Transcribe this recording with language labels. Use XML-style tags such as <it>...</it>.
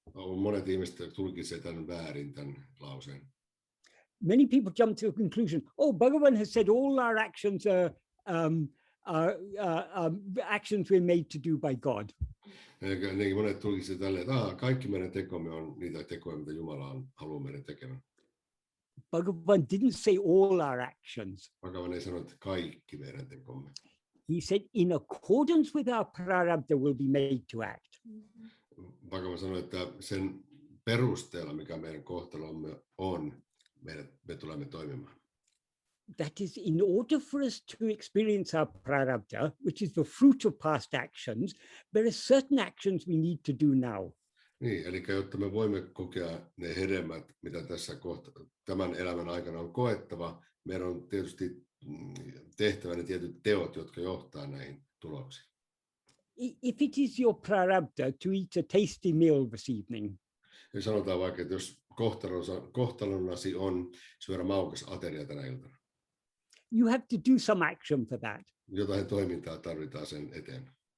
<fi>Monet ihmiset tulkitsevat tämän väärin, tämän lauseen.</fi> <en>Many people jump to a conclusion, oh, Bhagavan has said all our actions are actions we're made to do by God.</en> <fi>Niin monet tulkitsevat tälleen, että kaikki meidän tekomme on niitä tekoja, mitä Jumala haluaa meidän tekemään.</fi> <en>Bhagavan didn't say all our actions.</en> <fi>Bhagavan ei sano, että kaikki meidän tekomme.</fi> <en>He said, in accordance with our prarabdha will be made to act.</en> <fi>Bhagavan sanoi, että sen perusteella, mikä meidän kohtalomme on, me tulemme toimimaan.</fi> <en>That is, in order for us to experience our prarabdha, which is the fruit of past actions, there are certain actions we need to do now.</en> <fi>Niin, eli jotta me voimme kokea ne hedelmät, mitä tässä tämän elämän aikana on koettava, meidän on tietysti tehtävä ne tietyt teot, jotka johtaa näihin tuloksiin.</fi> <en>If it is your prarabdha to eat a tasty meal this evening,</en> <fi>ja sanotaan vaikka, että jos kohtalonasi on syödä maukas ateria tänä iltana,</fi> <en>you have to do some action for that.</en> <fi>Jotain toimintaa tarvitaan sen eteen.</fi>